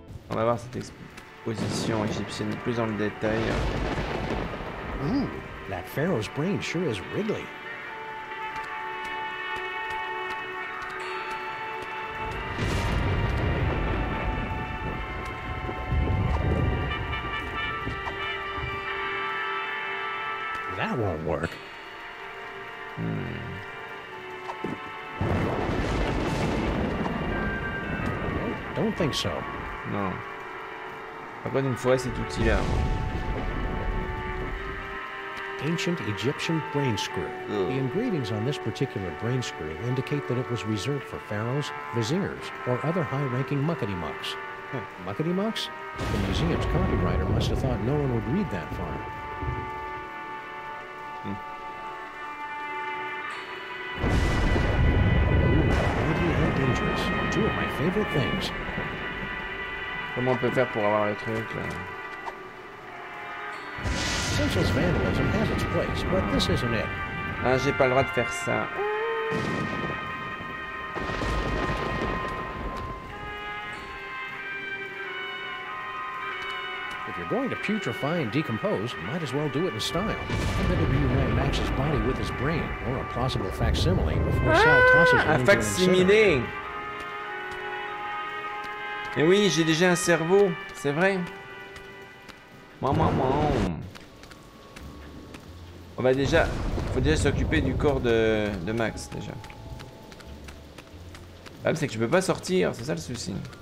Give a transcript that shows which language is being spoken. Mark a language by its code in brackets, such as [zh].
[fr] On va voir cette exposition égyptienne plus dans le détail. [en] Ooh, that pharaoh's brain sure is wriggly. That won't work. Don't think so. [fr] Non. Par contre, il me faudrait cet outil-là. [en] ancient Egyptian brain screw. The engravings on this particular brain screw indicate that it was reserved for pharaohs, viziers, or other high-ranking muckety-mucks. Muckety-mucks? The museum's copywriter must have thought no one would read that far. Deadly and dangerous. Two of my favorite things. [fr] Comment on peut faire pour avoir le truc là? [en] Senseless vandalism has its place, but this isn't it. [fr] Ah, j'ai pas le droit de faire ça. [en] If you're going to putrefy and decompose, might as well do it in style. I better reunite Max's body with his brain, or a plausible facsimile, before Sal tosses it [fr] Un [en] into an [fr] facsimilé. Mais oui, j'ai déjà un cerveau, c'est vrai. Maman. On va déjà... Faut déjà s'occuper du corps de Max, déjà. Le problème, c'est que je peux pas sortir, c'est ça le souci.